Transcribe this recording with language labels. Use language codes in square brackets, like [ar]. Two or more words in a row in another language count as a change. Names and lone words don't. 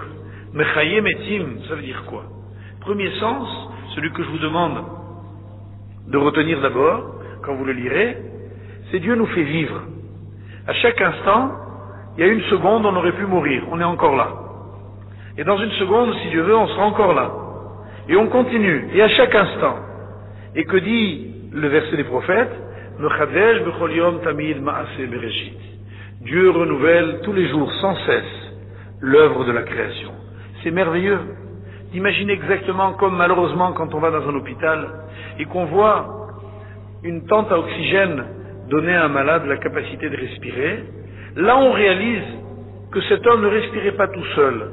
[he] מחיה מתים, [fr] ça veut dire quoi? Premier sens, celui que je vous demande de retenir d'abord, quand vous le lirez, c'est Dieu nous fait vivre. À chaque instant, il y a une seconde, on aurait pu mourir, on est encore là. Et dans une seconde, si Dieu veut, on sera encore là. Et on continue, et à chaque instant. Et que dit le verset des prophètes? [he] מחדש בכל יום תמיד מעשה בראשית. [fr] Dieu renouvelle tous les jours, sans cesse, l'œuvre de la création. C'est merveilleux d'imaginer exactement comme malheureusement quand on va dans un hôpital et qu'on voit une tente à oxygène donner à un malade la capacité de respirer. Là on réalise que cet homme ne respirait pas tout seul.